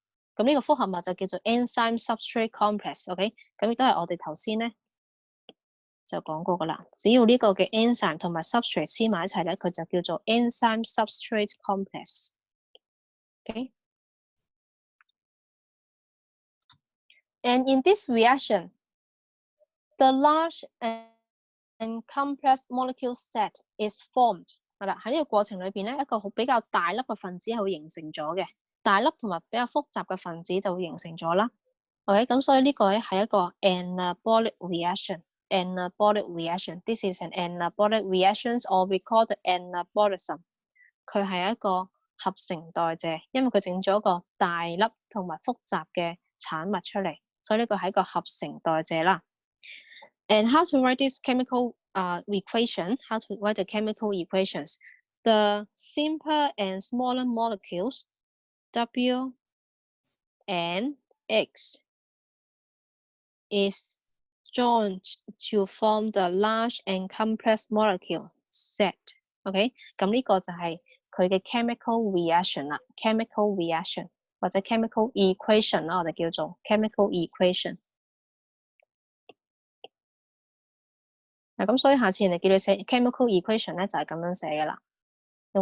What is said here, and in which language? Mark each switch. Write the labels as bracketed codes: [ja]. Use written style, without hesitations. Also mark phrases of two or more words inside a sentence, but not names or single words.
[yue] 咁呢個複合物就叫做 [en] enzyme substrate complex。 [yue] OK， 咁亦都係我哋頭先咧就講過噶啦。只要呢個嘅 enzyme 同埋 substrate 黐埋一齊咧，佢就叫做 [en] enzyme substrate complex。 [yue] OK。 [en] And in this reaction, the large and complex molecule set is formed。 [yue] 係啦，喺呢個過程裏邊咧，一個比較大粒嘅分子係會形成咗嘅，大粒同埋比較複雜嘅分子就會形成咗啦。OK， 咁所以呢個咧係一個 [en] anabolic reaction。 anabolic reaction， this is an anabolic reaction or we call the anabolism。 [yue] 佢係一個合成代謝，因為佢整咗個大粒同埋複雜嘅產物出嚟，所以呢個係一個合成代謝啦。 [en] And how to write this chemical equation, how to write the chemical equations. The simpler and smaller molecules, W and X, is joined to form the large and complex molecule Z。OK， [yue] 咁呢個就係佢嘅 [en] chemical reaction 啦 ，chemical reaction 或者 chemical equation [yue] 啦，我哋叫做 [en] chemical equation。 [yue] 咁所以下次人哋叫你寫 [en] chemical equation [yue] 咧，就係咁樣寫嘅啦，用